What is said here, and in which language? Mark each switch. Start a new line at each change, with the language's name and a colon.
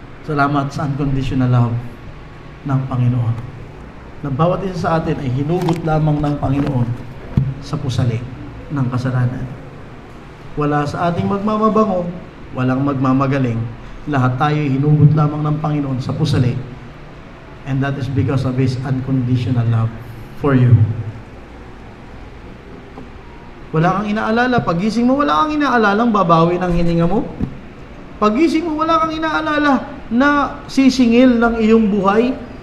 Filipino: Salamat sa unconditional love ng Panginoon. Na bawat isa sa atin ay hinugot lamang ng Panginoon sa pusali ng kasalanan. Wala sa ating magmamabango, walang magmamagaling. Lahat tayo ay hinugot lamang ng Panginoon sa pusali.
English: And that is because of His unconditional love for you.
Filipino: Wala kang inaalala. Pagising mo, wala kang inaalalang babawi ng hininga mo. Pagising mo, wala kang inaalala na sisingil ng iyong buhay.